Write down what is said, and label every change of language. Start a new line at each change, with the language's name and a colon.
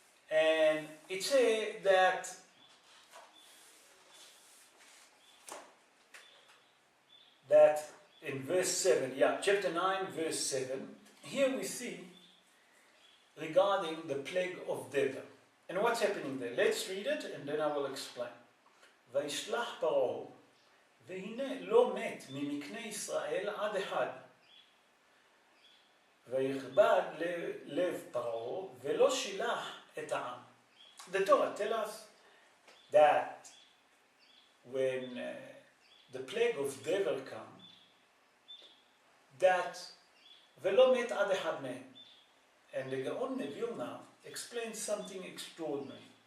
English: And it says that in verse 7, chapter 9, verse 7, here we see regarding the plague of Dever. And what's happening there? Let's read it and then I will explain.
Hebrew: וישלח פרעה, והנה לא מת ממקנה ישראל עד אחד. ויכבד לב פרעה, ולא שילח את העם.
English: The Torah tells us that when the plague of Dever come, that
Hebrew: ולא מת עד אחד מהם.
English: And the Gaon Mevilna explains something extraordinary.